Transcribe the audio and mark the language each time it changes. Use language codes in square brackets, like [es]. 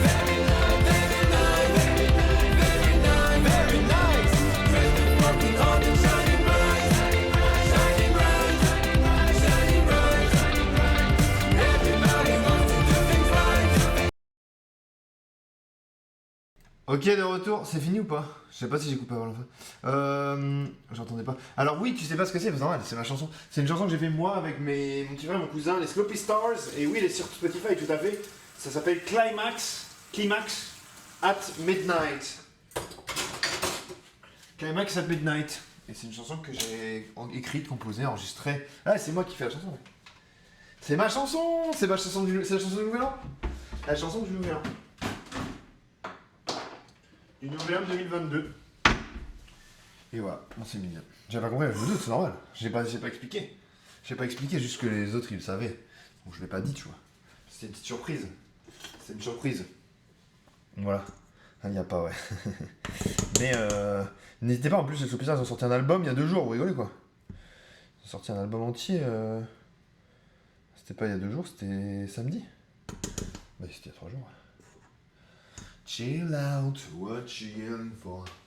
[en] Very night. Very night. Very nice. Dressed up smoking hot and shining bright. Shining bright. Shining bright. Everybody wants to do things right. [fr] Ok, de retour, c'est fini ou pas? Je sais pas si j'ai coupé avant la fin. J'entendais pas. Alors oui, tu sais pas ce que c'est normal, c'est ma chanson. C'est une chanson que j'ai fait moi avec mon petit frère et mon cousin, les Sloppy Stars. Et oui, elle est sur Spotify, tout à fait. Ça s'appelle Climax at Midnight. Climax at Midnight. Et c'est une chanson que j'ai écrite, composée, enregistrée. Ah, c'est moi qui fais la chanson. C'est ma chanson. C'est la chanson du Nouvel An. La chanson du Nouvel An. Du Nouvel An 2022. Et voilà, on s'est mis bien. J'avais pas compris, je me doute, c'est normal. J'ai pas expliqué. J'ai pas expliqué, juste que les autres ils le savaient. Donc je l'ai pas dit, tu vois. C'est une petite surprise. C'est une surprise. Voilà. Ah, il y a pas, ouais. Mais n'hésitez pas, en plus, les Sloppy Stars, ils ont sorti un album il y a 2 jours, vous rigolez quoi. Ils ont sorti un album entier. C'était pas il y a 2 jours, c'était samedi. Bah, c'était il y a 3 jours. [en] Chill out, what you in for?